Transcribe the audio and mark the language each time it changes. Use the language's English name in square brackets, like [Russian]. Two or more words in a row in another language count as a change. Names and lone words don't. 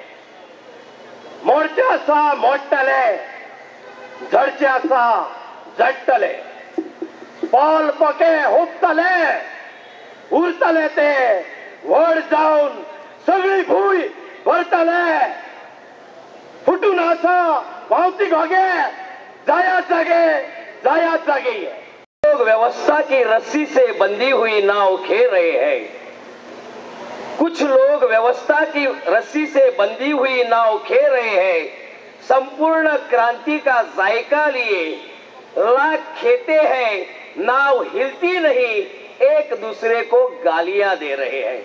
[Konkani] मोडचे आसा मोडटले, झडचे आसा झडटले, पोल पोके हुबतले, उरतले ते व्हड जावन सगळी भूंय भरतले. फुटून आसा पावती घोगे, जायात जागे, जायात जागे. [Hindi] लोग व्यवस्था की रस्सी से बंधी हुई नाव खेल रहे हैं. कुछ लोग व्यवस्था की रस्सी से बंधी हुई नाव खेल रहे हैं. संपूर्ण क्रांति का जायका लिए लाख खेते हैं, नाव हिलती नहीं, एक दूसरे को गालियां दे रहे हैं.